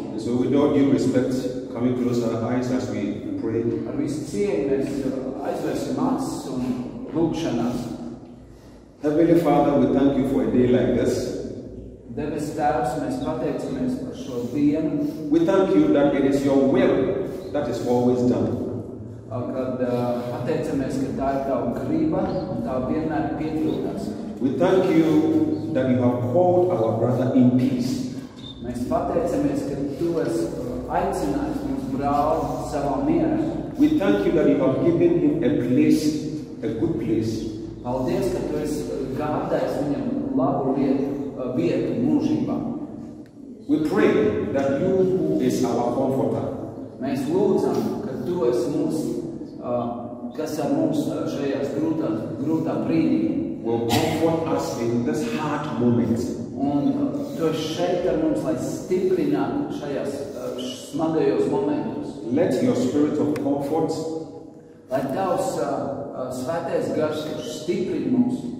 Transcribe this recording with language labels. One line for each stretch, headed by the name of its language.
English: So with all due respect, can we close our eyes as we pray?
Latvian: Ar visu cieņu mēs aizvērsim acis un lūgšanās.
English: Heavenly Father, we thank you for a day like this.
Latvian: Debes Tēvs, mēs pateicamies par šo dienu,
English: We thank you that it is your will that is always done.
Latvian: kad pateicamies, ka tā ir tava griba un tā vienmēr piepildās.
English: We thank you that you have called our brother in peace.
Latvian: Mēs pateicamies, ka tu esi aicinājis mūsu brāli savā mierā.
English: We thank you that you have given him a place, a good place.
Latvian: Paldies, ka tu esi gādājis viņam labu vietu mūžībā.
English: We pray that you who is our comforter
Latvian: Mēs lūdzam, ka tu esi mūsu, kas ar mums šajās grūtā brīdī.
English: will comfort us in this hard moment.
Latvian: Un tu esi šeit ar mums, lai stiprinātu šajās smagajos momentos.
English: Let your spirit of comfort
Latvian: Lai tavs svētais gars, kurš stiprina mums,